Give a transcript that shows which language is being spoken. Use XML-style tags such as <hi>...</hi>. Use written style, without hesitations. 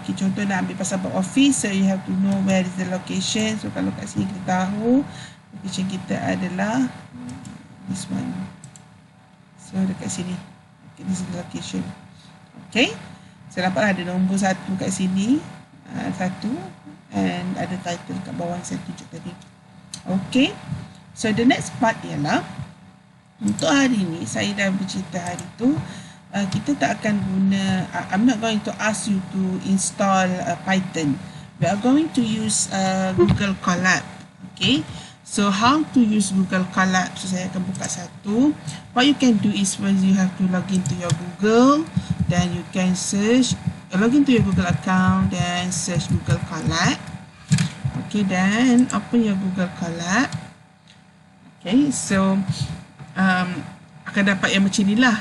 <ms>Okay, contoh nak ambil pasal box office,</ms> <en>so you have to know where is the location.</en> <ms>So kalau kat sini kita tahu location kita adalah</ms> <en>this one.</en> <ms>So dekat sini.</ms> <en>Okay, this is the location.</en> <ms>Okay, so nampaklah ada nombor 1 kat sini, 1, and ada title kat bawah yang saya tunjuk tadi.</ms> <en>Okay, so the next part</en> <ms>ialah untuk hari ni saya dah bercerita hari tu. Kita tak akan guna,</ms> <en>I'm not going to ask you to install Python. We are going to use Google Colab. Okay, So how to use Google Colab?</en> <ms>So saya akan buka satu.</ms> <en>What you can do is first you have to log into your Google, then you can search, log into your Google account, then search Google Colab. Okay, then open your Google Colab.</en> <ms>Okay, so akan dapat yang macam ni lah.</ms>